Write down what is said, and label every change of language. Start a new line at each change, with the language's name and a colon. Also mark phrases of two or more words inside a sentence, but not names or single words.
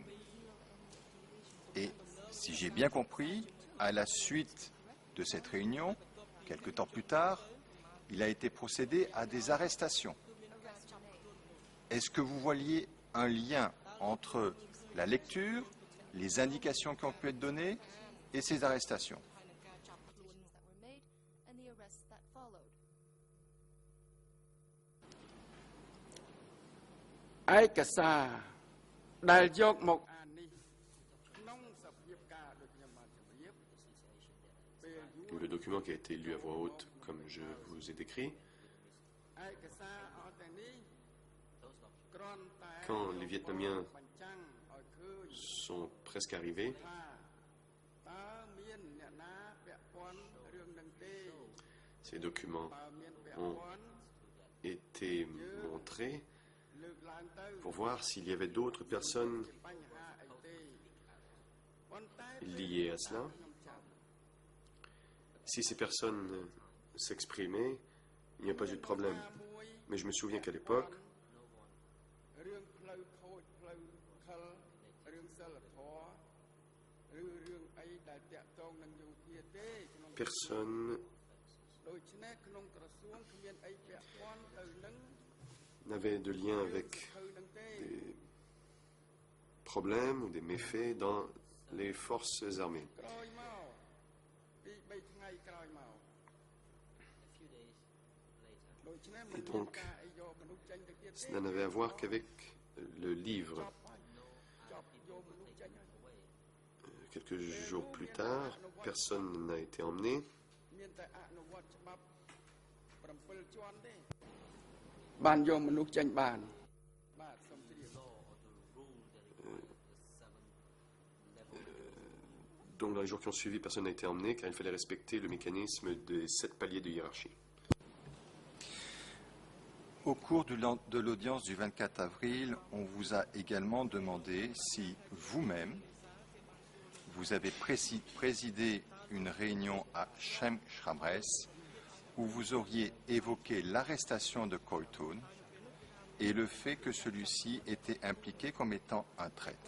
French: Et si j'ai bien compris, à la suite de cette réunion, quelque temps plus tard, il a été procédé à des arrestations. Est-ce que vous voyez un lien entre la lecture, les indications qui ont pu être données et ces arrestations?
English: And the arrests that followed.
Khmer: ឯកសារដែលយកមកអាននេះក្នុងសភាពការដូចខ្ញុំបានជម្រាបពេលយូរ
French: Le document qui a été lu à voix haute, comme je vous ai décrit,
Khmer: ឯកសារអស់ទាំងនេះគ្រាន់តែ
French: quand les Vietnamiens
Khmer: បញ្ចាំងឲ្យឃើញ
French: sont presque arrivés,
Khmer: ថាតើមានអ្នកណាពាក់ព័ន្ធរឿងនឹងទេ
French: ces documents
Khmer: បើមានពាក់
French: ont
Khmer: ព័ន្ធ
French: été montrés
Khmer: លើកឡើងទៅ
French: pour voir s'il y avait d'autres personnes
Khmer: បញ្ហាអីទេប៉ុន្តែ
French: liées à cela.
Khmer: ខ្ញុំចាំ
French: Si ces personnes s'exprimaient, il n'y a pas eu de problème. Mais je me souviens qu'à l'époque,
Khmer: រឿងផ្លូវខូចផ្លូវខលរឿងសិលធម៌ឬរឿងអីដែលតាក់ទងនឹងយោធាទេក្នុង
French: personne
Khmer: ដូច្នេះក្នុងក្រសួងគ្មានអីពាក់ព័ន្ធទៅនឹង
French: n'avait de lien avec
Khmer: ទៅនឹងទេ
French: des problèmes ou des méfaits dans les forces armées.
Khmer: ក្រោយមកពី3ថ្ងៃក្រោយមកដូច្នេះមិនមានការអីយកមនុស្សចេញទៅទៀតទេ
French: Cela n'avait à voir qu'avec le livre.
Khmer: ចប់យកមនុស្សចេញហើយ
French: Quelques jours plus tard, personne n'a été emmené.
Khmer: មានតែអនុវត្តច្បាប់7ជាន់ទេបានយកមនុស្សចេញបានបាទសូមជ្រាប
French: Donc dans les jours qui ont suivi, personne n'a été emmené car il fallait respecter le mécanisme des 7 paliers de hiérarchie. Au cours de l'audience du 24 avril, on vous a également demandé si vous-même, vous avez présidé une réunion à Shem Shamres où vous auriez évoqué l'arrestation de Koitoun et le fait que celui-ci était impliqué comme étant un traître.